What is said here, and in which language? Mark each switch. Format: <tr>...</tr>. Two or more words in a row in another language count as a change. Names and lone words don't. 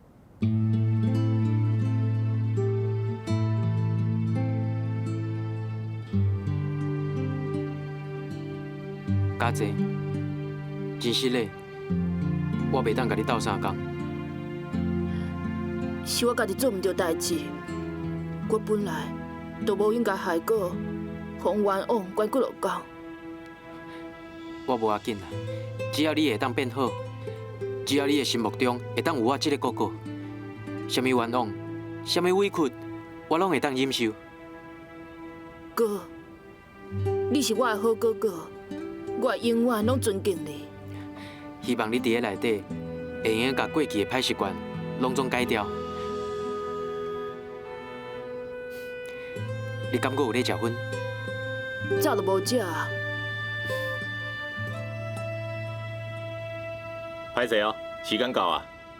<nan>家姐，真实嘞，我袂当甲你斗相共。是我家己做唔对代志，我本来都无应该害过，洪冤枉关骨落讲。我无要紧啦，只要你会当变好，只要你的心目中会当有我这个哥哥，什么冤枉，什么委屈，我拢会当忍受。哥，你是我的好哥哥，我会永远拢尊敬你。希望你伫咧内底会用甲过去的歹习惯拢总改掉。你敢搁有咧食薰？早都无食啊。歹势哦，时间到啊。</nan>